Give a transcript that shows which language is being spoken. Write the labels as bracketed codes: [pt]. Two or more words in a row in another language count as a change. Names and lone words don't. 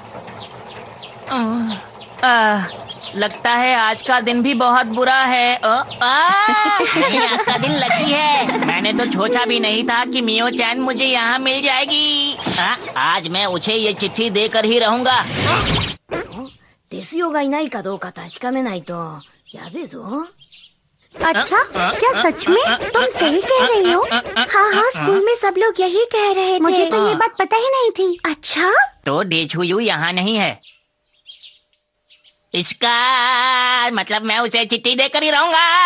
[hi] लगता है आज का दिन भी बहुत बुरा है। नहीं, आज का दिन लकी है। मैंने तो सोचा भी नहीं था कि मियो चैन मुझे यहाँ मिल जाएगी। आज मैं उसे ये चिट्ठी देकर ही रहूँगा। [ja] ですよがいないかどうか確かめないとやべえぞ。 [hi] अच्छा, क्या सच में? तुम सही कह रही हो। हाँ, स्कूल में सब लोग यही कह रहे थे। मुझे तो ये बात पता ही नहीं थी। अच्छा, तो डेछुयू यहाँ नहीं है, इसका मतलब मैं उसे चिट्ठी देकर ही रहूंगा।